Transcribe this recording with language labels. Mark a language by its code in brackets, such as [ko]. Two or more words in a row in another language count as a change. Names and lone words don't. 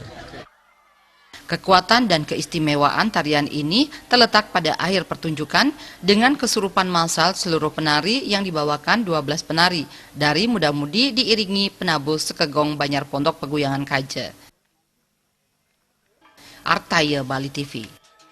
[id] Kekuatan dan keistimewaan tarian ini terletak pada akhir pertunjukan dengan kesurupan massal seluruh penari yang dibawakan 12 penari dari muda-mudi diiringi penabuh sekegong Banjar Pondok Peguyangan Kaje. Artaya Bali TV.